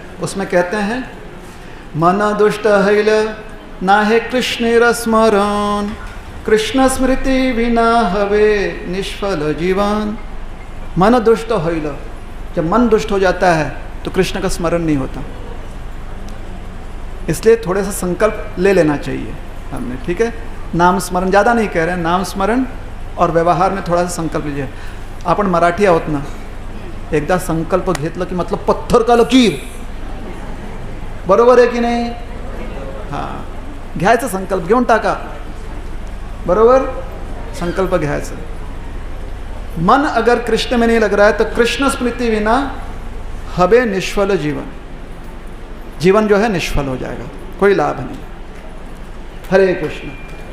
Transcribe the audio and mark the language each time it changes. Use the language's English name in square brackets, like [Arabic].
[Hindi] उसमें कहते हैं, [Marathi] मन दुष्ट हैल ना है कृष्ण स्मरण, कृष्ण स्मृति बिना हवे निष्फल जीवन। [Hindi] मन दुष्ट हैल, जब मन दुष्ट हो जाता है तो कृष्ण का स्मरण नहीं होता, इसलिए थोड़े सा संकल्प ले लेना चाहिए हमने। ठीक है, नाम स्मरण ज़्यादा नहीं कह रहे हैं, नाम स्मरण और व्यवहार में थोड़ा सा संकल्प लीजिए। [Marathi] आपण मराठी आहोत ना, एकदा संकल्प घेतलं की [Hindi] मतलब पत्थर का लकीर, [Marathi] बरोबर आहे की नाही? हां, घ्यायचं संकल्प, घेऊन टाका, बरोबर, संकल्प घ्यायचं। [Hindi] मन अगर कृष्ण में नहीं लग रहा है तो [Marathi] कृष्ण स्मृति बिना हवे निष्फल जीवन, [Hindi] जीवन जो है निष्फल हो जाएगा, कोई लाभ नहीं। हरे कृष्ण।